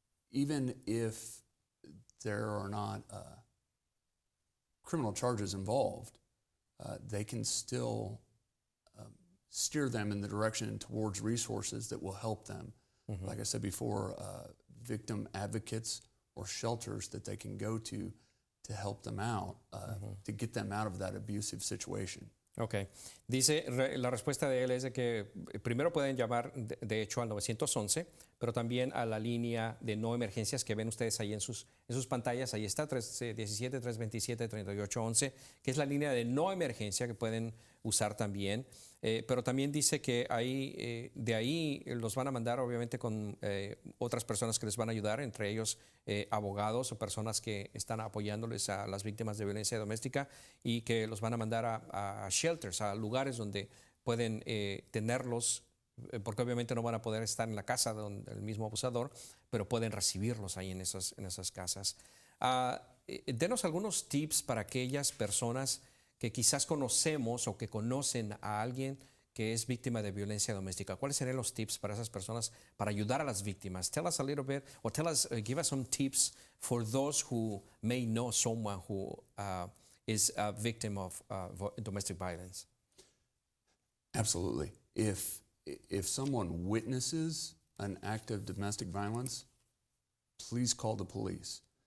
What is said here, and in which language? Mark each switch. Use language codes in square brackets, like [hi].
[en] Even if there are not criminal charges involved, they can still steer them in the direction towards resources that will help them. Like I said before, victim advocates or shelters that they can go to help them out, to get them out of that abusive situation. Ok. [es] Dice, la respuesta de él es de que primero pueden llamar, de hecho, al 911, pero también a la línea de no emergencias que ven ustedes ahí en sus pantallas. Ahí está, 317-327-3811, que es la línea de no emergencia que pueden usar también. Pero también dice que de ahí los van a mandar, obviamente, con otras personas que les van a ayudar, entre ellos abogados o personas que están apoyándoles a las víctimas de violencia doméstica, y que los van a mandar a shelters, a lugares donde pueden tenerlos, porque obviamente no van a poder estar en la casa del mismo abusador, pero pueden recibirlos ahí en esas casas. Denos algunos tips para aquellas personas que quizás conocemos o que conocen a alguien que es víctima de violencia doméstica. ¿Cuáles serían los tips para esas personas para ayudar a las víctimas? [en] Tell us a little bit, or give us some tips for those who may know someone who is a victim of domestic violence. Absolutely. If someone witnesses an act of domestic violence, please call the police.